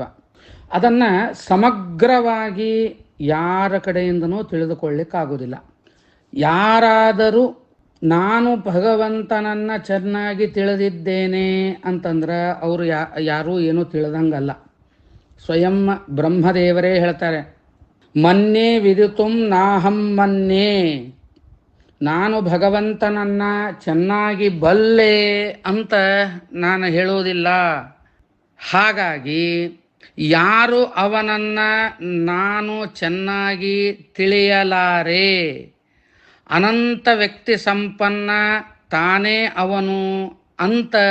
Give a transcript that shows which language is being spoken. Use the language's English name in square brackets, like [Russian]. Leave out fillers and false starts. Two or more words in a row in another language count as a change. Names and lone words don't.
[Kannada] ಅದನ್ನು ಸಮಗ್ರವಾಗಿ ಯಾರ ಕಡೆಯಿಂದನೂ ತಿಳಿದುಕೊಳ್ಳಿಕ್ಕಾಗೋದಿಲ್ಲ. ಯಾರಾದರೂ ನಾನು ಭಗವಂತನನ್ನು ಚೆನ್ನಾಗಿ ತಿಳಿದಿದ್ದೇನೆ ಅಂತಂದ್ರೆ ಅವರು ಯಾರೂ ಏನೂ ತಿಳಿದಂಗಲ್ಲ. ಸ್ವಯಂ ಬ್ರಹ್ಮದೇವರೇ ಹೇಳ್ತಾರೆ, [Sanskrit] ಮನ್ಯೇ ವಿದಿತುಂ ನಾಹಂ ಮನ್ಯೇ, [Kannada] ನಾನು ಭಗವಂತನನ್ನು ಚೆನ್ನಾಗಿ ಬಲ್ಲೆ ಅಂತ ನಾನು ಹೇಳೋದಿಲ್ಲ. ಹಾಗಾಗಿ ಯಾರು ಅವನನ್ನು ನಾನು ಚೆನ್ನಾಗಿ ತಿಳಿಯಲಾರೆ, ಅನಂತ ವ್ಯಕ್ತಿ ಸಂಪನ್ನ ತಾನೇ ಅವನು ಅಂತ